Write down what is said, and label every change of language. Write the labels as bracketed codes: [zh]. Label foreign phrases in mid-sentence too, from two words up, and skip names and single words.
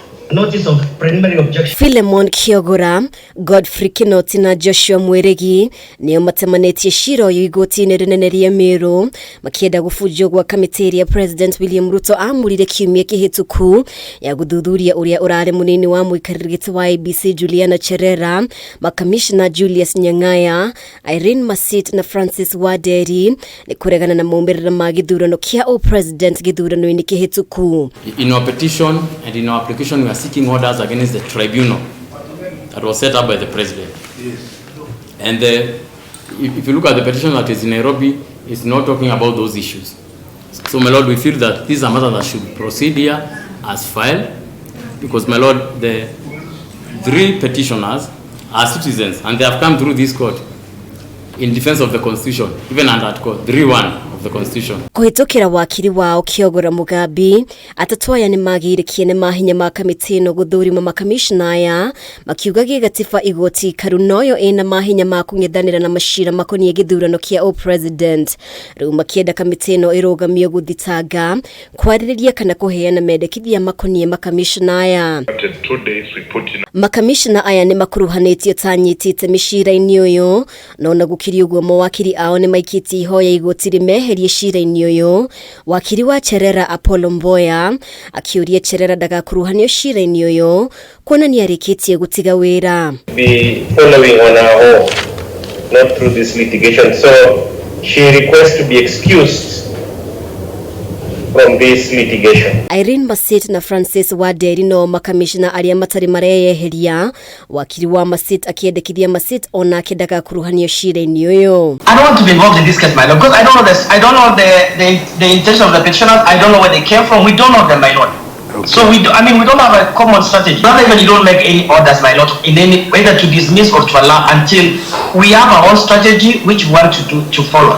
[en] Notice of preliminary objection. [ki] Philemon Kiogora, Godfrey Kinoti na Joshua Mweregi nio matemanĩtie cira ũyũ igotiini rinene ria Meru makienda gũbunjwo gwa kamiti ya President William Ruto amurire kiumia kĩhĩtũku ya guthuthuria ũrĩa ũrarĩ mũnini wa mũikarĩri gĩtĩ wa Iebc Juliana Cherera, Makamicina Julius Nyang'aya, Irene Masit na Francis Waderi nĩ kũregana na maumiriria ma githurano kia President githurano-inĩ kĩhĩtũku. [en] In our petition and in our application, we are seeking orders against the tribunal that was set up by the president. Yes. And if you look at the petition that is in Nairobi, it's not talking about those issues. So, my Lord, we feel that this is a matter that should proceed here as filed, because, my Lord, the 3 petitioners are citizens and they have come through this court in defense of the Constitution, even under Article 3(1) of the Constitution. [ki] Kuhitũkĩra wakiri wao Kiogora Mugambi, atatu aya nĩ magĩrĩkie nĩ mahinya ma kamiti ĩno guthurima makamicina aya makiuga gĩgatiba igoti karu noyo ĩna mahinya ma kũng'ethanĩra na macira makoniĩ gĩthurano kĩa President. Rĩu makienda kamiti ĩno ĩrũgamio gũthitanga, kwarĩrĩria kana kũheana mendekithia makoniĩ makamicina aya. Makamicina aya nĩ makuruhanĩtio ta nyitĩte mĩcira-inĩ ũyũ, no na gũkiri ũguo mawakiri ao nĩ maikĩtie ihoya igoti rĩmeherie cira-inĩ ũyũ. Wakiri wa Cherera Apollo Mboya akiuria Cherera ndagakuruhanio cira-inĩ ũyũ kuona nĩ arĩkĩtie gũtiga wĩra. [en] Be following on our own, not through this litigation, so she requests to be excused from this litigation. [ki] Irene Masit na Francis Waderi no makamicina aria matari mareyeheria. Wakiri wa Masit akiendekithia Masit ona akendaga kuruhanio cira-inĩ ũyũ. [en] I don't want to be involved in this case, my lord, because I don't know this. I don't know the intention of the petitioners. I don't know where they came from. We don't know them, my lord. Okay. So we don't have a common strategy. Not even you don't make any orders, my lord, in any whether to dismiss or to allow until we have our own strategy which we want to follow.